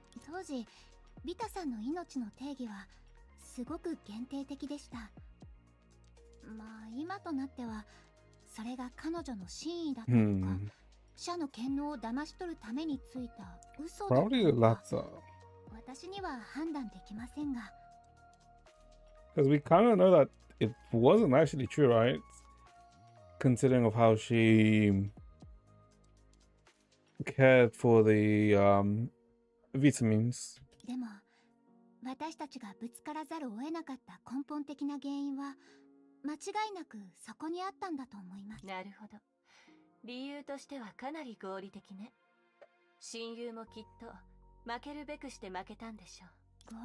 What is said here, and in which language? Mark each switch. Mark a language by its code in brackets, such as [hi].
[ja] 当時ビタさんの命の定義はすごく限定的でした。まあ今となってはそれが彼女の真意だったのか、社の権能を騙し取るためについた嘘だった [en] Probably the [ja] のか、 [en] latter. [ja] 私には判断できませんが。 [en] Because we kind of know that it wasn't actually true, right? Considering of how she cared for the vitamins. [ja] でも私たちがぶつからざるを得なかった根本的な原因は間違いなくそこにあったんだと思います。なるほど。理由としてはかなり合理的ね。親友もきっと負けるべくして負けたんでしょう。